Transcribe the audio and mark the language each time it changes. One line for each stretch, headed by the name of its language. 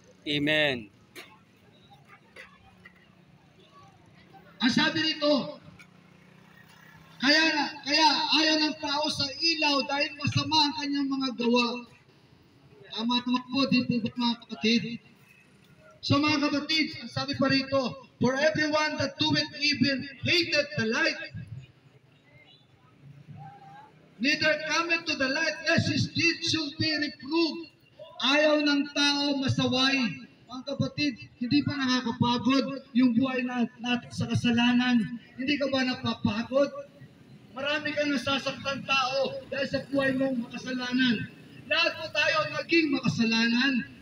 Filipino: Amen. Ang sabi nito, kaya ayaw ng tao sa ilaw dahil masama ang kanyang mga gawa. Tama po, di po ba mga kapatid? So mga kapatid, ang sabi pa rito,
English: for everyone that doeth evil hated the light, neither cometh to the light, lest his deeds should be reproved.
Filipino: Ayaw ng tao masaway. Mga kapatid, hindi pa nakakapagod yung buhay natin sa kasalanan? Hindi ka ba napapagod? Marami kang nasasaktan tao dahil sa buhay mong makasalanan. Lahat po tayo naging makasalanan.